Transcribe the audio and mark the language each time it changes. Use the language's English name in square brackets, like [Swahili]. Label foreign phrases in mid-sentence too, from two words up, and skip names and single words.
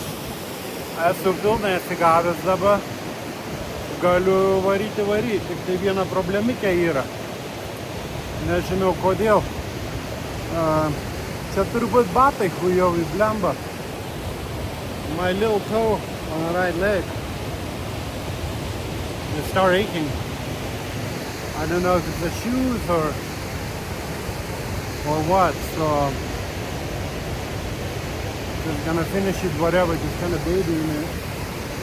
[Lithuanian] Esu pilnai atsigavęs dabar, galiu varyti, tik tai viena problemikė yra. Nežinau kodėl. Čia turbūt batai hujovai blemba. [English] My little toe on the right leg. They start aching. I don't know if it's the shoes or what, so just gonna finish it whatever, just gonna baby in it.